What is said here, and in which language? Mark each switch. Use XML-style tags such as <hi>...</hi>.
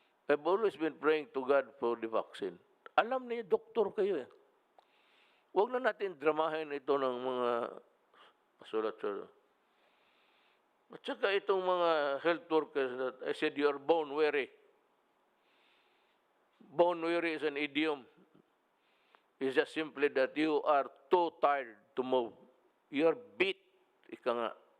<en>I've always been praying to God for the vaccine.</en> <tl>Alam niyo, doktor kayo eh. Huwag na natin dramahin ito ng mga pasulat-sulat. At saka itong mga</tl> <en>health workers that I said you are bone weary. Bone weary is an idiom. It's just simply that you are too tired to move. You are beat.</en> <tl>Ika nga.</tl>